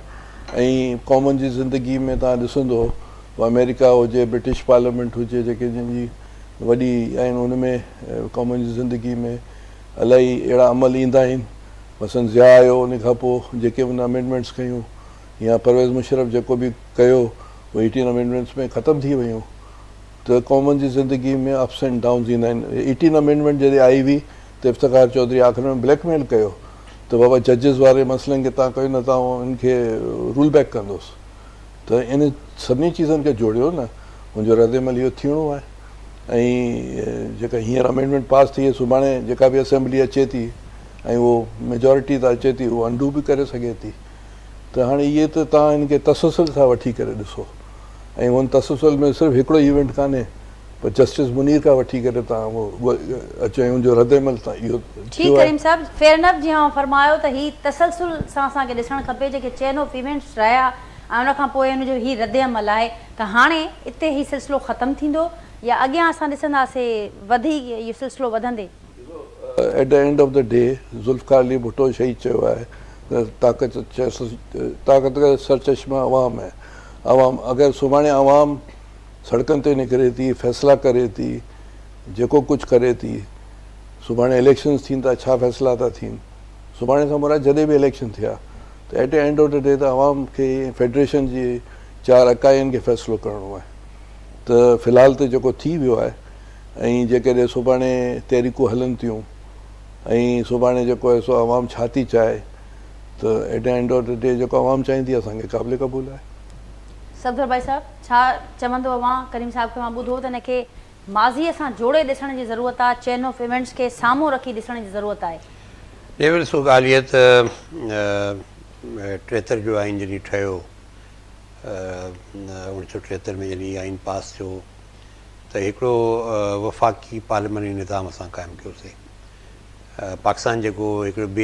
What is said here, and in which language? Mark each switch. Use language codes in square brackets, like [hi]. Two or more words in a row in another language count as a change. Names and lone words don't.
[sd] ऐं कॉमन जी ज़िंदगी में तव्हां ॾिसंदो, अमेरिका हुजे, [en] British Parliament [sd] हुजे, जेके जंहिंजी वॾी आहिनि, उन में कॉमन जी ज़िंदगी में इलाही अहिड़ा अमल ईंदा आहिनि। मसलन ज़िया आयो, उन खां पोइ जेके उन अमेंडमेंट्स कयूं, या परवेज़ मुशर्रफ जेको बि कयो, उहे 18 अमेंडमेंट्स में ख़तमु थी वियूं। त कॉमन जी ज़िंदगी में [en] ups and downs [sd] ईंदा आहिनि। 18 अमेंडमेंट जॾहिं आई हुई त इफ़्तिख़ार चौधरी आख़िर में ब्लैकमेल कयो त बाबा जजिस वारे मसइलनि खे तव्हां कयो न तव्हां इनखे रूल बैक कंदुसि त इन सभिनी चीज़नि खे जोड़ियो न मुंहिंजो रद्दमल इहो थियणो आहे ऐं जेका हींअर अमेंडमेंट पास थी आहे सुभाणे जेका बि असेंबली अचे थी ऐं उहो मेजॉरिटी त अचे थी उहो अंडू बि करे सघे थी त हाणे इहे त तव्हां हिनखे तसलसल सां वठी करे ॾिसो ऐं हुन तसलसल में सिर्फ़ु हिकिड़ो इवेंट कान्हे पर जस्टिस मुनीर खां वठी करे तव्हां उहो अचो ऐं हुनजो रद्दमल तां इहो ठीक करीम साहब [en] fair enough [sd] जीअं फरमायो त ही तसलसल सां असांखे ॾिसणु खपे जेके [en] chain of events [sd] रहिया ऐं उन खां पोइ हुनजो ही रद्दमल आहे त हाणे हिते ही सिलसिलो ख़तमु थींदो या अॻियां असां ॾिसंदासीं वधीक इहो सिलसिलो वधंदे [en] at the end of the day [sd] ज़ुल्फ़िकार अली भुट्टो शहीद चयो आहे [ur] طاقت کا سرچشمہ عوام ہے [sd] अवाम अगरि सुभाणे अवाम सड़कनि ते निकिरे थी फ़ैसिला करे थी जेको कुझु करे थी सुभाणे इलेक्शन्स थींदा छा फ़ैसिला था थियनि सुभाणे खां मुराद जॾहिं बि इलेक्शन थिया त [en] at the end of the day [sd] त अवाम खे फेडरेशन जी 4 इकाइयुनि खे फ़ैसिलो करिणो आहे त फ़िलहालु त जेको थी वियो आहे ऐं जेकॾहिं सुभाणे तहरीकूं हलनि थियूं ऐं सुभाणे जेको आहे सो अवाम छा थी चाहे त [en] at the end of the day [sd] जेको अवाम चाहींदी असांखे क़ाबिल क़बूल आहे सफदर भाई साहब छा चवंदो अवां करीम साहब खे मां ॿुधो त हिनखे माज़ीअ सां जोड़े ॾिसण जी ज़रूरत आहे [en] chain of events [sd] खे साम्हूं रखी ॾिसण जी ज़रूरत आहे ॾेवल सो ॻाल्हि इहा त 73 जो आइन जॾहिं ठहियो 1973 में जॾहिं आइन पास थियो त हिकिड़ो वफ़ाक़ी पार्लियामेंट्री निज़ाम असां क़ाइमु कयोसीं पाकिस्तान जेको हिकिड़ो